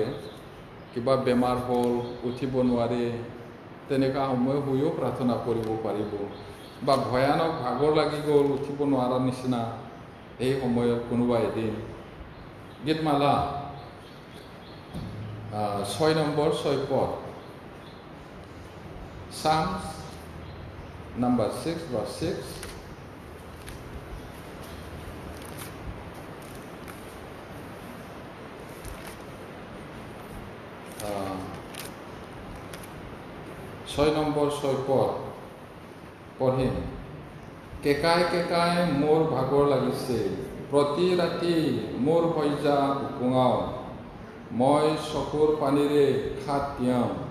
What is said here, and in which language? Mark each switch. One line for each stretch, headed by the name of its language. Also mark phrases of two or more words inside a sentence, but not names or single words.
Assamese: কিবা বেমাৰ হ'ল, উঠিব নোৱাৰে, তেনেকুৱা সময় শুইও প্ৰাৰ্থনা কৰিব পাৰিব। বা ভয়ানক ভাগৰ লাগি গ'ল, উঠিব নোৱাৰাৰ নিচিনা, এই সময়ত কোনোবা এদিন। গীতমালা 6 নম্বৰ 6 পদ,
English: Psalms number 6 verse 6.
Assamese: ছয় নম্বৰ 6 পদ পঢ়িম। কেকাই কেকাই মোৰ ভাগৰ লাগিছে, প্ৰতি ৰাতি মোৰ শয্যা উপঙাও, মই চকুৰ পানীৰে খাট তিয়াওঁ।